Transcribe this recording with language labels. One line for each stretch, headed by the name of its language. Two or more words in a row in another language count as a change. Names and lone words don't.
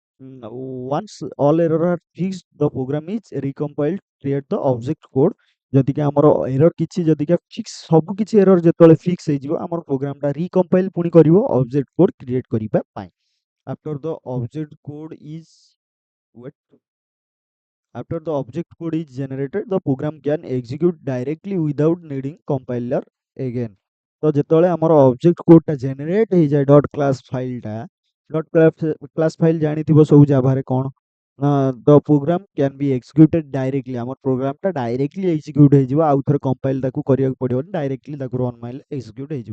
English: Once all errors are fixed the program is recompiled create the object code.
Odia: ଯଦିକି ଆମର ଏରର୍ କିଛି ଯଦିକା ଫିକ୍ସ ସବୁ କିଛି ଏରର୍ ଯେତେବେଳେ ଫିକ୍ସ ହେଇଯିବ ଆମର
English: program recompile
Odia: ପୁଣି କରିବ
English: object code create
Odia: କରିବା ପାଇଁ।
English: after the object code is wait After the object code is generated, the program can execute directly without needing compiler again.
Odia: तो ଯେତେବେଳେ ଆମର ଅବଜେକ୍ଟ କୋଡଟା ଜେନେରେଟ୍ ହେଇଯାଏ
English: dot class file, dot class file
Odia: ଜାଣିଥିବ ସବୁ ଜାଭାରେ କ'ଣ,
English: the program can be executed directly.
Odia: ଆମର ପ୍ରୋଗ୍ରାମଟା
English: directly execute
Odia: ହେଇଯିବ, ଆଉ ଥରେ କମ୍ପାଇଲ୍ ତାକୁ କରିବାକୁ ପଡ଼ିବନି, ଡାଇରେକ୍ଟଲି ତାକୁ ରନ୍ ମାଇଲେ ଏକ୍ସିକ୍ୟୁଟ୍ ହେଇଯିବ।